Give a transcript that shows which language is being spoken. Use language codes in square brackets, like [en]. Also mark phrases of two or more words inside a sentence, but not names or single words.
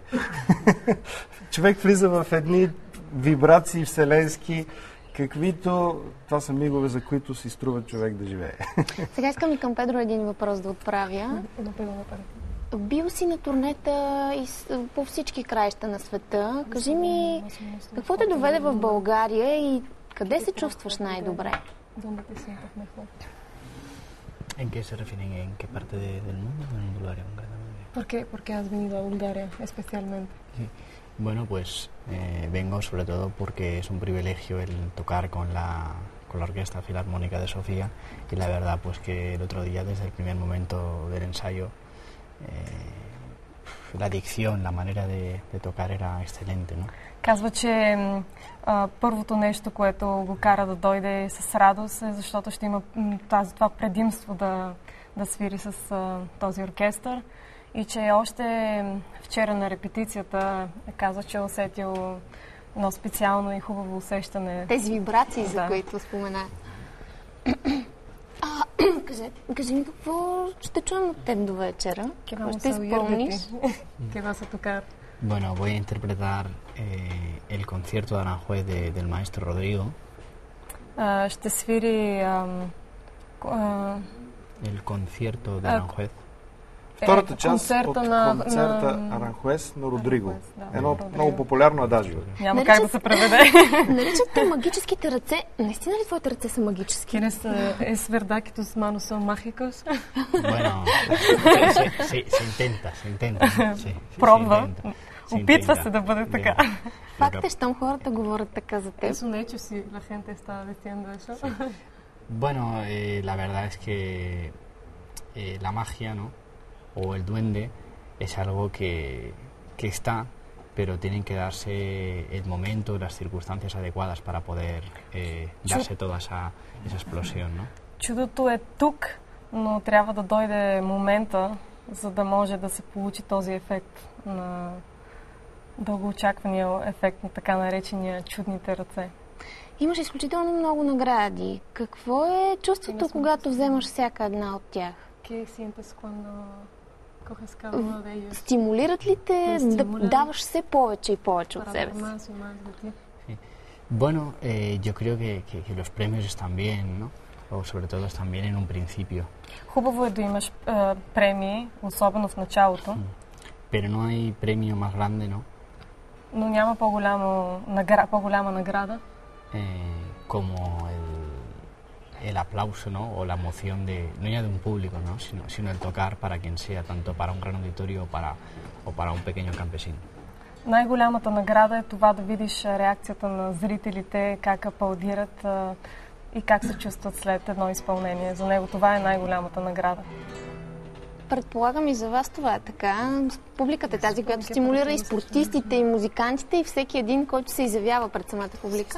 [bg] Човек влиза в едни вибрации вселенски, каквито това са мигове, за които си струва човек да живее. Сега искам и към Педро един въпрос да отправя. Бил си на турнета по всички краища на света. Кажи ми, какво те доведе в България и къде се чувстваш най-добре? [es] ¿En qué se refieren? ¿En qué parte del mundo o en Bulgaria concretamente? ¿Por qué has venido a Bulgaria especialmente? Sí. Bueno, pues vengo sobre todo porque es un privilegio el tocar con la Orquesta Filarmónica de Sofía, y la verdad pues que el otro día, desde el primer momento del ensayo, la dicción, la manera de tocar era excelente, ¿no? [bg] Казва, че първото нещо, което го кара да дойде с радост, е защото ще има това предимство да свири с този оркестър. И че още вчера на репетицията казва, че е усетил едно специално и хубаво усещане. Тези вибрации, за които спомена. Кажи ми, какво ще чуем от теб до вечера? Какво ще изпълниш? [es] ¿Qué vas a tocar? Bueno, voy a interpretar el concierto de Aranjuez del maestro Rodrigo. [bg] Ще свири [es] El concierto de Aranjuez. [bg] Втората част от концерта концерта Аранхуес на Родриго. Едно много популярно адажио. Няма как да се преведе. Наричате магическите ръце. Наистина ли твоите ръце са магически? [es] ¿Quieres verdad que tus manos son mágicos? Bueno, se intenta. Sí, [bg] Пробва. [es] se [bg] Опитва [es] intenta. [bg] се да бъде така. Факт е, щом хората говорят така за теб. [es] Eso de hecho sí, la gente está diciendo eso. Bueno, la verdad es que la magia, ¿no? O el duende es algo que está, pero tienen que darse el momento y las circunstancias adecuadas para poder darse toda esa explosión, ¿no? [bg] Чудото е тук, но трябва да дойде момента, за да може да се получи този ефект на дългоочаквания ефект на така наречения чудните ръце. Имаш изключително много награди. Какво е чувството, когато вземаш всяка една от тях? [es] ¿Qué sientes cuando coges cada uno de ellos? [bg] Стимулират ли те да даваш все повече и повече от [es] Para [bg] себе [es] dar [bg] си? [es] más y más de ti. Bueno, yo creo que los premios están bien, ¿no? O sobre todo están bien en un principio. [bg] Хубаво е да имаш премии, особено в началото, [es] Pero no hay premio más grande, ¿no? [bg] но няма по-голяма награда, [es] Como el aplauso, ¿no? O la emoción no ya de un público, ¿no? Sino el tocar para quien sea, tanto para un gran auditorio o para un pequeño campesino. [bg] Най-голямата награда е това да видиш реакцията на зрителите, как аплодират и как се чувстват след едно изпълнение. За него това е най-голямата награда. Предполагам и за вас това е така. Публиката е тази, която стимулира и спортистите, и музикантите, и всеки един, който се изявява пред самата публика.